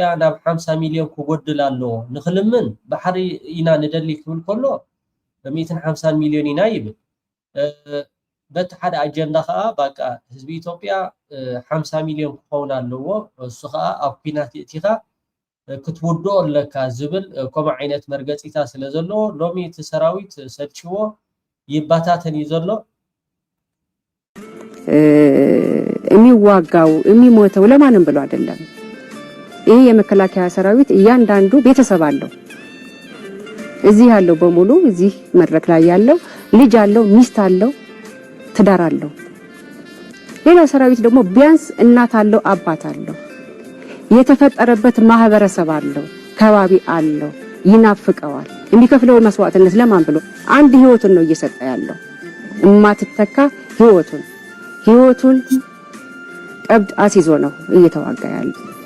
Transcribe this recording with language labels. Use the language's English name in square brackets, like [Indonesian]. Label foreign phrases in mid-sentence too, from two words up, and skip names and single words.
[Tigrinya] ናብ 50 ሚልዮን ክጎድል ኣለዎ ንክልምን ባሕሪ ኢና ንደሊ ክብል ከሎ 150 ሚልዮን ኢና ይብል በቲ ሓደ ኣጀንዳ ከዓ ባቃ ህዝቢ ኢትዮጵያ 50 ሚልዮን ክኸውን ኣለዎ እሱ ከዓ ኣብ ኩናት እቲኻ ክትውድኦ ኣለካ ዝብል ከምኡ ዓይነት መርገፂታ ስለ ዘለዎ ሎሚ እቲ ሰራዊት ሰልችዎ ይባታተን እዩ ዘሎ [Amharic] የሚዋጋው የሚሞተው ለማንም ብሎ አይደለም ይሄ የመከላከያ ሰራዊት እያንዳንዱ ቤተሰብ አለው እዚህ ያለው በሙሉ እዚህ መድረክ ላይ ያለው ልጅ አለው ሚስት አለው ትዳር አለው ሌላ ሰራዊት ደግሞ ቢያንስ እናት አለው አባት አለው የተፈጠረበት ማህበረሰብ አለው ከባቢ አለው ይናፍቀዋል የሚከፍለው መስዋዕትነት ለማን ብሎ አንድ ህይወቱን ነው እየሰጠ ያለው እማትተካ ህይወቱን ቀብድ አሲዞ ነው እየተዋጋ ያለው